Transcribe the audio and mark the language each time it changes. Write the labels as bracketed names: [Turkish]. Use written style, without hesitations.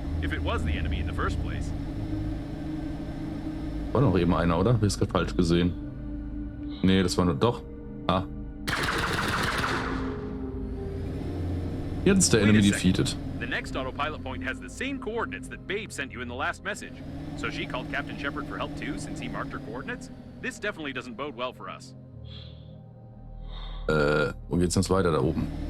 [English] If it was the enemy in the first place. [German] War noch eben einer, oder? Hab ich es gerade falsch gesehen? Nee, das war nur... Doch. Ah. Jetzt ist der [English] Enemy defeated. The next autopilot point has the same coordinates that Babe sent you in the last message. So she called Captain Shepard for help too, since he marked her coordinates? This definitely doesn't bode well for us. [German] Wo geht's denn weiter da oben?